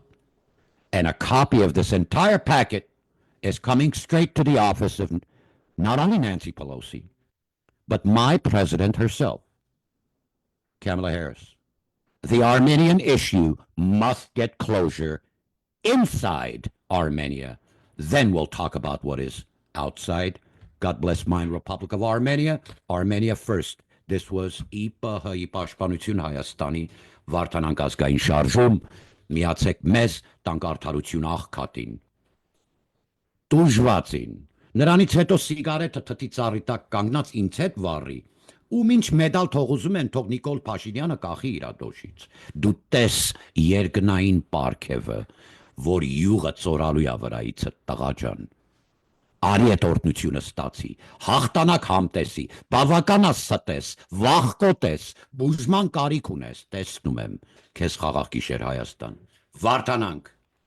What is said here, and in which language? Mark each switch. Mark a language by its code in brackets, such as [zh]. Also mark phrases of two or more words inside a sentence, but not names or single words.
[en] And a copy of this entire packet is coming straight to the office of not only Nancy Pelosi, but my president herself, Kamala Harris. The Armenian issue must get closure inside Armenia. Then we'll talk about what is outside. God bless mine Republic of Armenia. Armenia first. This was [hy] ԻՊՀ-ի պաշտպանություն Հայաստանի Վարդանանք ազգային շարժում. Միացեք մեզ տանք արդարություն աղքատին։ Տուժվածին։ Նրանից հետո սիգարետը թթի ծառի տակ կանգնած ինձ հետ վառի։ Ու ինչ մեդալ թող ուզում են, թող Նիկոլ Փաշինյանը կախի իր դոշից։ Դու տես երկնային պարքևը, որ յուղը ծորալու է վրայիցը տղա ջան։ Արի այդ օրհնությունը ստացի, հաղթանակ համտեսի, բավականա ստես, վախկոտես, բուժման կարիք ունես, տեսնում եմ, քեզ խաղաղ գիշեր Հայաստան։ Վարդանանք։